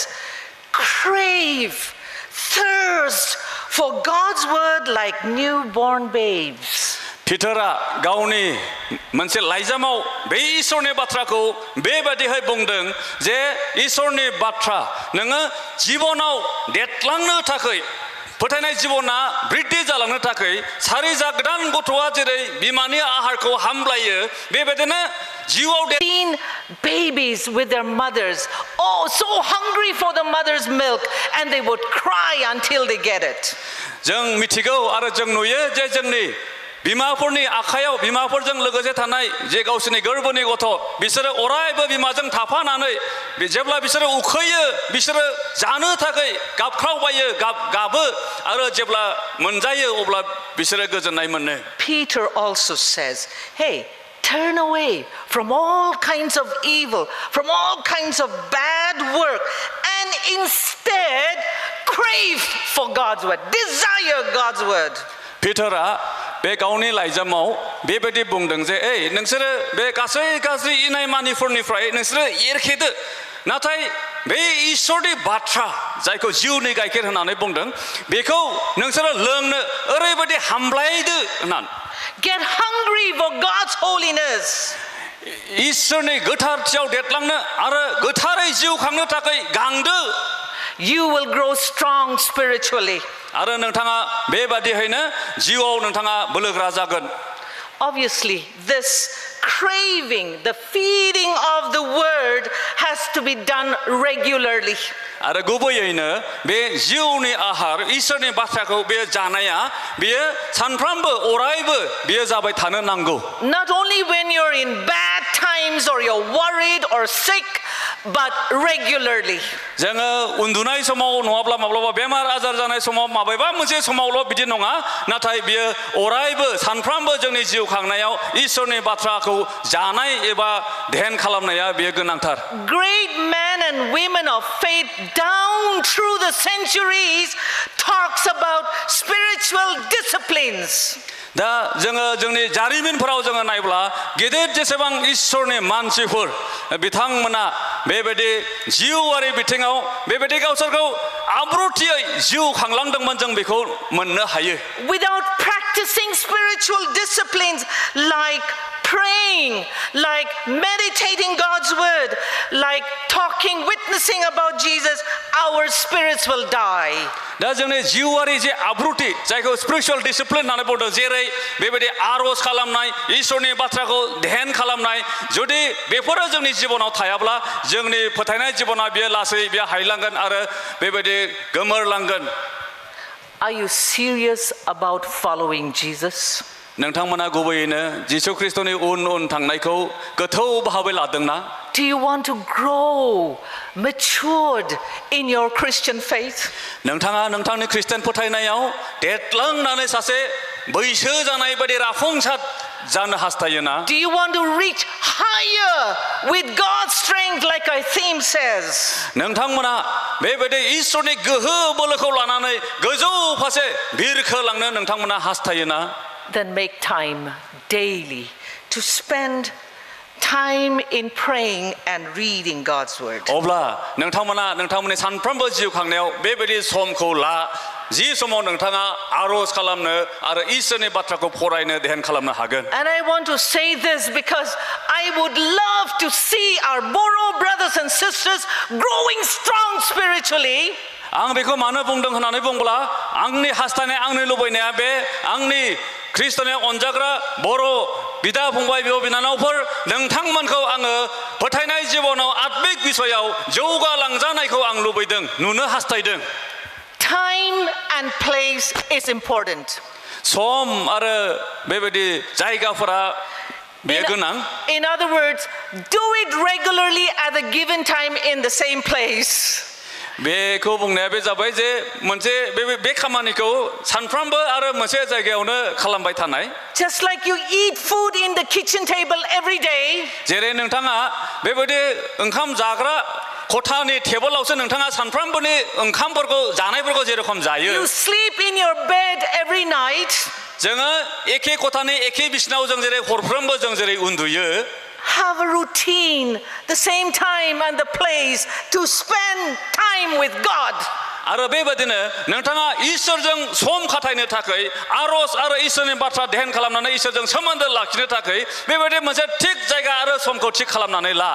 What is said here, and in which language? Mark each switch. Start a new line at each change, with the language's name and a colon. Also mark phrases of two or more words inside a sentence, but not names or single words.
English: Crave, thirst for God's word like newborn babes.
Bodo: पिटारा गावनि मोनसे लाइजामाव बे ईश्वरनि बाथ्राखौ बेबादिहाय बुंदों जे ईश्वरनि बाथ्रा नोङो जिबनाव देरलांनो थाखाय फोथायनाय जिबना बृद्धि जालांनो थाखाय सारि जा गोदान गथ'आ जेरै बिमानि आहारखौ हामलायो बेबायदिनो जिउआव
English: Seen babies with their mothers, oh, so hungry for the mother's milk, and they would cry until they get it.
Bodo: जों मिथिगौ आरो जों नुयो जे जोंनि बिमाफोरनि आखायाव बिमाफोरजों लोगोसे थानाय जे गावसोरनि गोरबोनि गथ' बिसोरो अरायबो बिमाजों थाफानानै जेब्ला बिसोरो उखैयो बिसोरो जानो थाखाय गाबख्रावबायो गाबो आरो जेब्ला मोनजायो अब्ला बिसोरो गोजोननाय मोनो
English: Peter also says, hey, turn away from all kinds of evil, from all kinds of bad work, and instead crave for God's word, desire God's word.
Bodo: पिटारा बे गावनि लाइजामाव बेबायदि बुंदों जे ओइ नोंसोरो बे गासै गाज्रि इनाय मानिफोरनिफ्राय नोंसोरो एरखेदो नाथाय बे ईश्वरनि बाथ्रा जायखौ जिउनि गाइखेर होननानै बुंदों बेखौ नोंसोरो लोंनो ओरैबायदि हामलायदो होननानै
English: Get hungry for God's holiness.
Bodo: ईश्वरनि गोथारथियाव देरलांनो आरो गोथारै जिउ खांनो थाखाय गांदो
English: You will grow strong spiritually.
Bodo: आरो नोंथाङा बेबादियैनो जिउआव नोंथाङा बोलोग्रा जागोन
English: Obviously, this craving, the feeding of the word has to be done regularly.
Bodo: आरो गुबैयैनो बे जिउनि आहार ईश्वरनि बाथ्राखौ बे जानाया बेयो सानफ्रामबो अरायबो बेयो जाबाय थानो नांगौ
English: Not only when you're in bad times or you're worried or sick, but regularly.
Bodo: जोङो उन्दुनाय समाव नङाब्ला माब्लाबा बेमार आजार जानाय समाव माबेबा मोनसे समावल' बिदि नङा नाथाय बियो अरायबो सानफ्रामबो जोंनि जिउ खांनायाव ईश्वरनि बाथ्राखौ जानाय एबा ध्यान खालामनाया बेयो गोनांथार
English: Great men and women of faith down through the centuries talks about spiritual disciplines.
Bodo: दा जोङो जोंनि जारिमिनफोराव जोङो नायब्ला गेदेर जेसेबां ईश्वरनि मानसिफोर बिथांमोना बेबायदि जिउआरि बिथिङाव बेबायदि गावसोरखौ आब्रुथियै जिउ खांलांदोंमोन जों बेखौ मोननो हायो
English: Without practicing spiritual disciplines like praying, like meditating God's word, like talking, witnessing about Jesus, our spirits will die.
Bodo: दा जोंनि जिउआरि जे आब्रुथि जायखौ
English: spiritual discipline
Bodo: होननानै बुंदों जेरै बेबायदि आर'ज खालामनाय ईश्वरनि बाथ्राखौ ध्यान खालामनाय जुदि बेफोरो जोंनि जिबनाव थायाब्ला जोंनि फोथायनाय जिबना बेयो लासै बेयो हायलांगोन आरो बेबायदि गोमोरलांगोन
English: Are you serious about following Jesus?
Bodo: नोंथांमोना गुबैयैनो जिसु ख्रिस्टनि उन थांनायखौ गोथौ भाबै लादोंना
English: Do you want to grow matured in your Christian faith?
Bodo: नोंथाङा नोंथांनि खृष्टान फोथायनायाव देरलांनानै सासे बैसो जानाय बायदि राफुंसार जानो हास्थायोना
English: Do you want to reach higher with God's strength like our theme says?
Bodo: नोंथांमोना बेबायदि ईश्वरनि गोहो बोलोखौ लानानै गोजौ फारसे बिरखोलांनो नोंथांमोना हास्थायोना
English: Then make time daily to spend time in praying and reading God's word.
Bodo: अब्ला नोंथांमोना नोंथांमोननि सानफ्रोमबो जिउ खांनायाव बेबायदि समखौ ला जि समाव नोंथाङा आर'ज खालामनो आरो ईश्वरनि बाथ्राखौ फरायनो ध्यान खालामनो हागोन
English: And I want to say this because I would love to see our Boro brothers and sisters growing strong spiritually.
Bodo: आं बेखौ मानो बुंदों होननानै बुंब्ला आंनि हास्थायनाय आंनि लुबैनाया बे आंनि ख्रिस्टनि अनजाग्रा बर' बिदा फंबाय बिब' बिनानावफोर नोंथांमोनखौ आङो फोथायनाय जिबनाव आत्मिक बिसयाव जौगालांजानायखौ आं लुबैदों नुनो हास्थायदों
English: Time and place is important.
Bodo: सम आरो बेबायदि जायगाफोरा बे गोनां
English: In other words, do it regularly at a given time in the same place.
Bodo: बेखौ बुंनाया बे जाबाय जे मोनसे बे खामानिखौ सानफ्रामबो आरो मोनसे जायगायावनो खालामबाय थानाय
English: Just like you eat food in the kitchen table every day.
Bodo: जेरै नोंथाङा बेबायदि ओंखाम जाग्रा खथानि टेबोलावसो नोंथाङा सानफ्रामबोनि ओंखामफोरखौ जानायफोरखौ जेरखम जायो
English: You sleep in your bed every night.
Bodo: जोङो एखे खथानि एखे बिसनायाव जों जेरै हरफ्रोमबो जों जेरै उन्दुयो
English: Have a routine, the same time and the place to spend time with God.
Bodo: आरो बेबायदिनो नोंथाङा इसोरजों सम खाथायनो थाखाय आरज आरो इसोरनि बाथ्रा ध्यान खालामनानै इसोरजों सोमोन्दो लाखिनो थाखाय बेबायदि मोनसे थिग जायगा आरो समखौ थिग खालामनानै ला